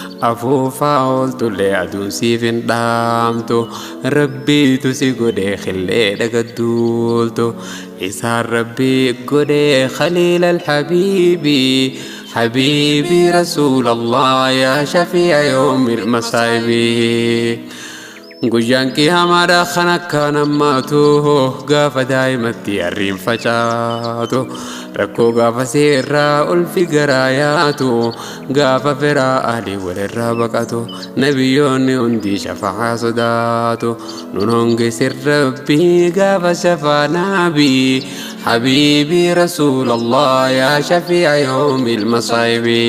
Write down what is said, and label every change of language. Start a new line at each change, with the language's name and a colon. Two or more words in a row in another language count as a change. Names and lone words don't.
Oromo: afuufaa ooltullee aduun siif hin dhaamtu, Rabbiitu si godhee khillee dhagadduultu. Isaan Rabbii godhee
Arabic: خليل الحبيب. حبيبي رسول الله يا شفيع يوم المصائب.
Oromo: Guyyaan qiyaamaadha kan akkaan hammaatu, gaafa daa'imatti arriin facaatu, rakkoo gaafa seerraa ulfi garaa yaatu, gaafa firaa ahli walirraa baqatu, nabiyyoonni hundi shafa'aa sodaatu, nun hongeessin Rabbii gaafa shafaa naabii.
Arabic: حبيبي رسول الله يا شفيع يوم المصائب.